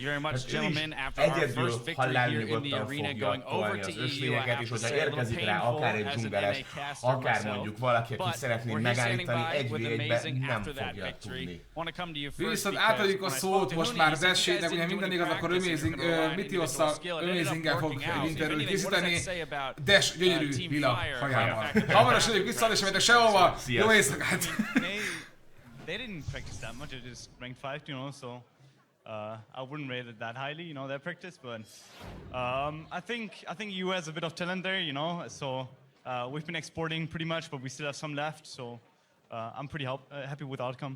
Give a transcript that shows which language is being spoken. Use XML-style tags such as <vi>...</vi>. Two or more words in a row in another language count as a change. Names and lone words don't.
<hu>Egyedül halálnyugodtan fogja tolni az ösvényeket, és hogyha érkezik rá akár egy dzsungeles, akár mondjuk valaki, aki szeretné megállítani, 1v1-be nem fogja tudni. Viszont átadjuk a szót most már Zessének, ugye minden igaz, akkor Mitiosszal Amazinggel fog egy interjút készíteni. Des gyönyörű lila hajával. Hamarosan jövünk vissza, és mentek sehova. Jó éjszakát!</hu> <en>They didn't practice that much. It just ranked 5, you know, so I wouldn't rate it that highly, you know, their practice. But I think EU has a bit of talent there, you know. So we've been exporting pretty much, but we still have some left. So I'm pretty happy with the outcome.</en>